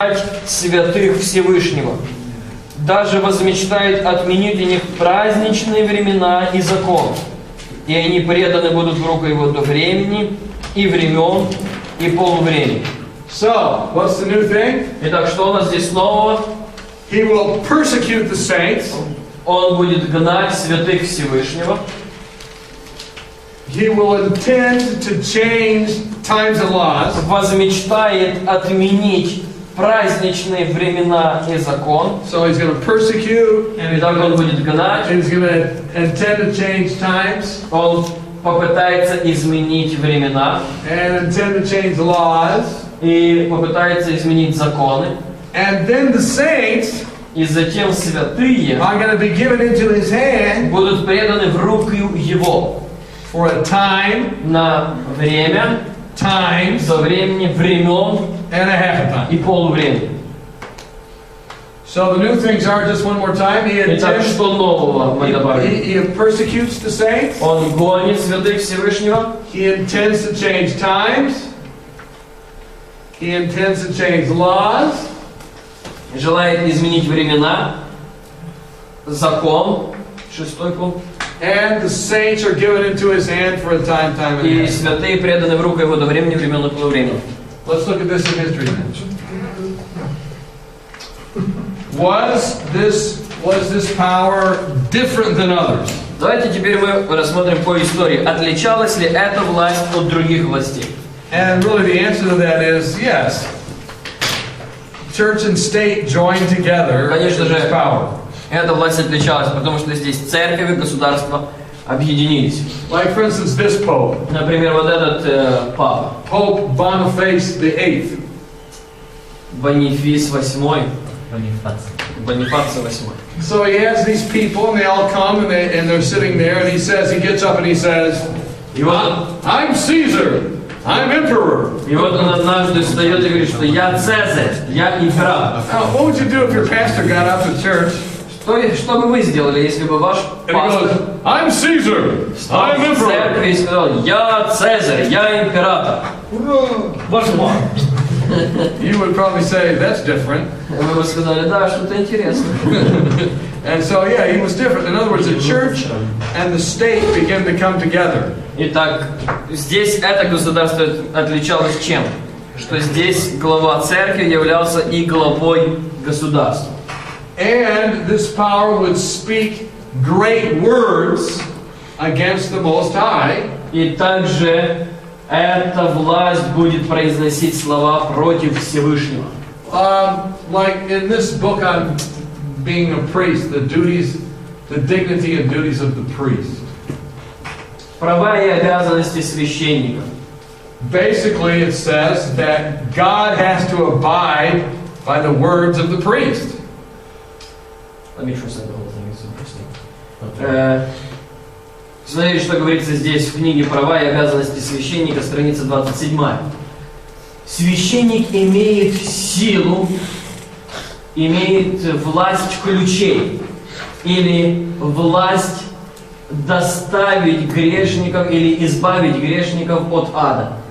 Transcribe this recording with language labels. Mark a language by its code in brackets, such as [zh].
[ru] гнать святых Всевышнего. Даже возмечтает отменить у них праздничные времена и закон. И они преданы будут в руку его до времени, и времен, и полувремени. [en] So, what's the new thing? [ru] Итак, что у нас здесь нового? [en] He will persecute the saints. [ru] Он будет гнать святых Всевышнего. [en] He will intend to change times and laws. [ru] Возмечтает отменить праздничные времена и закон. [en] So he's going to persecute, and [ru] Итак, он будет гнать. [en] he's going to intend to change times, [ru] Он попытается изменить времена. [en] and intend to change laws. [ru] И попытается изменить законы. [en] And then the saints [ru] И затем святые [en] are going to be given into his hand [ru] будут преданы в руки его. [en] for a time, [ru] На время, [en] times, [ru] до времени, времен [en] and a half a time. [ru] и полувремени. [en] So the new things are, just one more time, [ru] Итак, что нового мы добавим? [en] he persecutes the saints. [ru] Он гонит святых Всевышнего. [en] He intends to change times. He intends to change laws. [ru] Желает изменить времена, закон, 6 пункт. [en] And the saints are given into his hand for a time, time and a [ru] И [en] half. [ru] святые преданы в руку его до времени, времен и полувремени. [en] Let's look at this in history then. Was this power different than others? [ru] Давайте теперь мы рассмотрим по истории. Отличалась ли эта власть от других властей? [en] And really the answer to that is yes. Church and state joined together in [ru] Конечно [en] this [ru] же, [en] power. [ru] эта власть отличалась, потому что здесь церковь и государство объединились. [en] Like for instance this Pope. [ru] Например, вот этот папа, [en] Pope Boniface VIII. [ru] Бонифис VIII. Бонифаций VIII. [en] So he has these people and they all come and they're sitting there and he gets up and he says, [ru] И вот, [en] I'm Caesar. I'm emperor. [ru] и вот он однажды встает и говорит, что я Цезарь, я император. [en] Now, what would you do if your pastor got up at church [ru] Что бы вы сделали, если бы ваш [en] and he [ru] пастор [en] goes, I'm Caesar. [ru] встал [en] I'm [ru] в [en] emperor. [ru] церкви и сказал, я Цезарь, я император? [en] You would probably say, that's different. [ru] Вы бы сказали, да, что-то интересное. [en] And so, yeah, he was different. In other words, the church and the state began to come together. [ru] Итак, здесь это государство отличалось чем? Что здесь глава церкви являлся и главой государства. [en] And this power would speak great words against the Most High. [ru] И также эта власть будет произносить слова против Всевышнего. [en] Like in this book on being a priest, the dignity and duties of the priest. [ru] Права и обязанности священника. [en] Basically, it says that God has to abide by the words of the priest. Let me translate the whole thing, it's interesting. [ru] Смотрите, что говорится здесь в книге «Права и обязанности священника», страница 27. Священник имеет силу, имеет власть ключей или власть доставить грешников или избавить грешников от ада.